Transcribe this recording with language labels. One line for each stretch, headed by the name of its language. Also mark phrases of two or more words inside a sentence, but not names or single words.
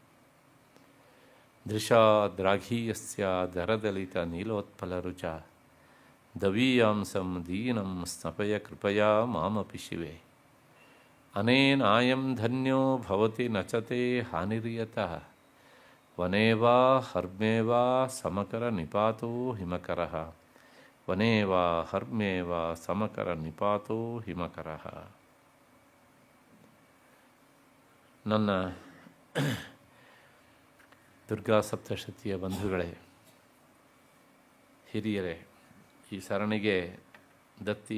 Sanskrit: दृशा द्राघीयस्य दरदलितनीलोत्पलरुचा दवीयांसं दीनं स्नपय कृपया मामपि शिवे। अनेनायं धन्यो भवति न च ते हानिर्यतः वने वा हर्म्ये वा समकरनिपातो हिमकरः वने वा हर्म्ये वा ಸಮಕರನಿಪಾತೋ ಹಿಮಕರಃ.
Kannada: ನನ್ನ ದುರ್ಗಾ ಸಪ್ತಶತಿಯ ಬಂಧುಗಳೇ, ಹಿರಿಯರೇ, ಈ ಸರಣಿಗೆ ದತ್ತಿ